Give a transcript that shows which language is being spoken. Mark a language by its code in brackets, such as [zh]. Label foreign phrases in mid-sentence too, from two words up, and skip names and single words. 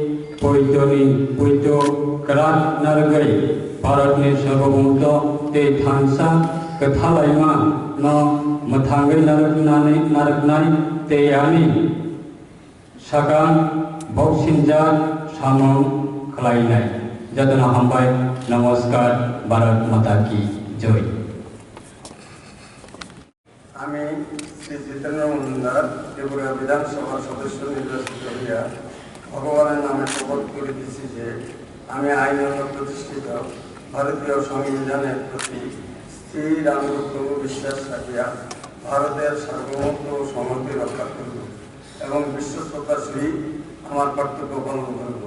[trp] पुइतो करात नारगै भारतनि सार्वभौमत्व ते थांसा कथालायमा न मथांगै नारकनाय ते यानि सागां बक्सिंजात सामं खलायनाय जतना हामबाय। [hi] नमस्कार। भारत माता की जय। [bn] আমি শ্রী জিতেন্দ্র মজুমদার ত্রিপুরা বিধানসভার সদস্য নির্বাচিত হইয়া ভগবানের নামে শপথ করিতেছি যে আমি আইনত প্রতিষ্ঠিত ভারতীয় সংবিধানের প্রতি স্থির আনুগত্য ও বিশ্বাস রাখিয়া ভারতের সার্বভৌমত্ব ও সংহতি রক্ষা করিব এবং বিশ্বস্ততার সহিত আমার কর্তব্য পালন করিব।